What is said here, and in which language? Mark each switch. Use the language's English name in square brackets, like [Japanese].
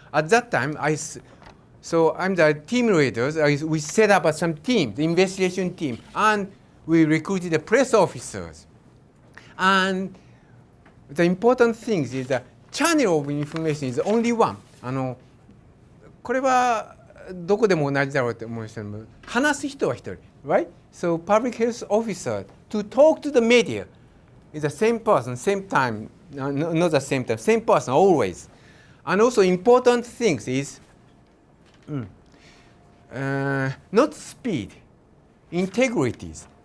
[English] At that time, so I'm the team leader. We set up some team, the investigation team, and we recruited the press officers. And the important thing is the channel of information is only one. [Japanese] これはどこでも同じだろうと思うんですけども、話す人は一人、 [English] right? So public health officer to talk to the media is the same person, same time, not the same time, same person always. And also important things is not speed, integrities.